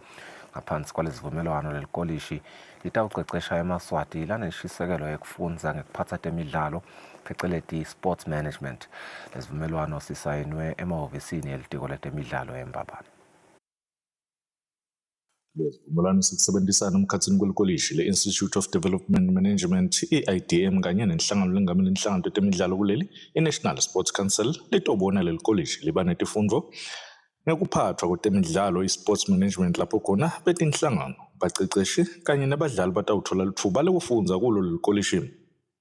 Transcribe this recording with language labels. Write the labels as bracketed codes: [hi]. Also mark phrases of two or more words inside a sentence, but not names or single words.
[ss] Ngaphansi kwalezivumelwano lelikolishi litawuqeqesha emaswati laneshisekelo yekufundza ngekuphatsa temidlalo pheceleti [en] sports management. [ss] Lezivumelwano sisayinwe emahhovisini yelitiko letemidlalo eMbabane. Lesivumelwano sikusebenzisana emkhatsini kwelikolishi le-Institute of Development Management i-IDM kanye nenhlangano lengamele inhlangano tetemidlalo kuleli i-National Sports Council litobona lelikolishi liba netifundvo ngekuphathwa kwetemidlalo i- [en] sports management [ss] lapho khona betinhlangano baceceshi kanye nabadlali batawuthola litfuba lekufundza kulo lelikolishi.